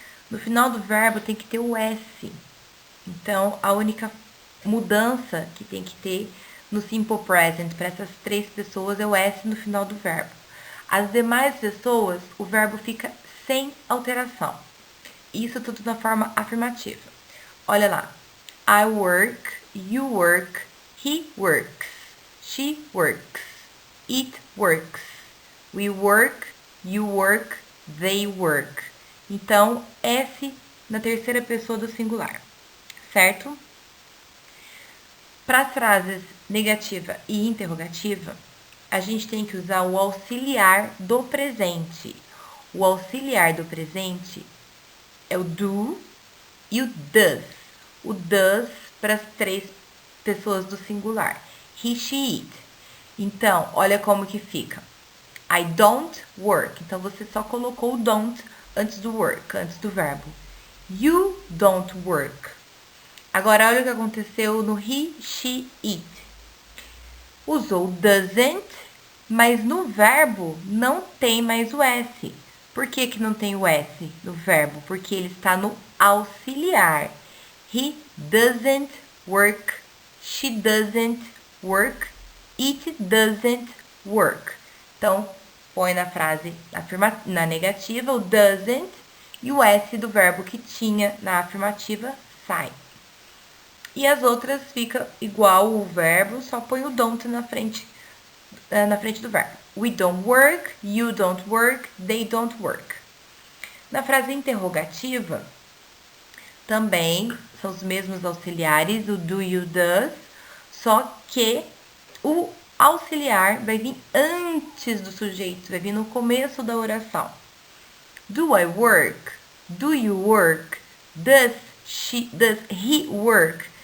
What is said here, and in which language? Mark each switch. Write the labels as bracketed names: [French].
[Portuguese] No final do verbo tem que ter o S. Então, a única mudança que tem que ter no simple present para essas três pessoas é o S no final do verbo. As demais pessoas, o verbo fica sem alteração. Isso tudo na forma afirmativa. Olha lá. [English] I work, you work, he works, she works, it works, we work, you work, they work. [Portuguese] Então, S na terceira pessoa do singular, certo? Para as frases negativa e interrogativa, a gente tem que usar o auxiliar do presente. O auxiliar do presente é o do e o does. O does para as três pessoas do singular. He, she, it. Então, olha como que fica. [English] I don't work. [Portuguese] Então, você só colocou o don't antes do work, antes do verbo. [English] You don't work. [Portuguese] Agora, olha o que aconteceu no he, she, it. Usou doesn't, mas no verbo não tem mais o S. Por que que não tem o S no verbo? Porque ele está no auxiliar. [English] He doesn't work, she doesn't work, it doesn't work. [Portuguese] Então, põe na frase na negativa o doesn't e o S do verbo que tinha na afirmativa sai. E as outras fica igual o verbo, só põe o don't na frente do verbo. [English] We don't work, you don't work, they don't work. [Portuguese] Na frase interrogativa, também são os mesmos auxiliares, o do e o does, só que o auxiliar vai vir antes do sujeito, vai vir no começo da oração. [English] Do I work? Do you work? Does he work?